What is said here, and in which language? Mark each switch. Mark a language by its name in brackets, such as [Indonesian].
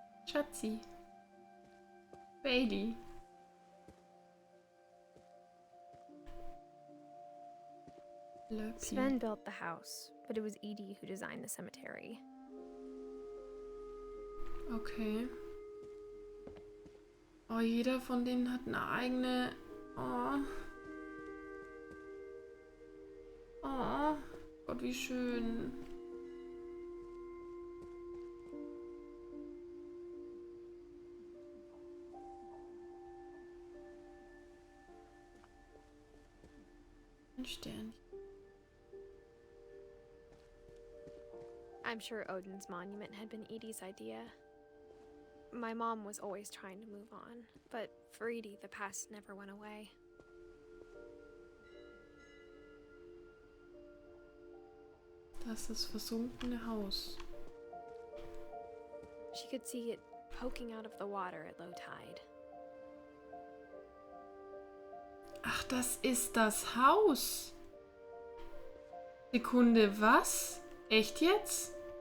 [German] Schatzi. Baby. Lucky. [English] Sven built the house, but it was Edith who designed the cemetery. [German] Okay. Oh, jeder von denen hat eine eigene... Oh. Oh. Gott, wie schön. Ein Stern. [English] I'm sure Odin's monument had been Edie's idea. My mom was always trying to move on, but for Edie, the past never went away. [German] Das ist das versunkene Haus. [English] She could see it poking out of the water at low tide. [German] Ach, das ist das Haus. Sekunde, was? Echt jetzt?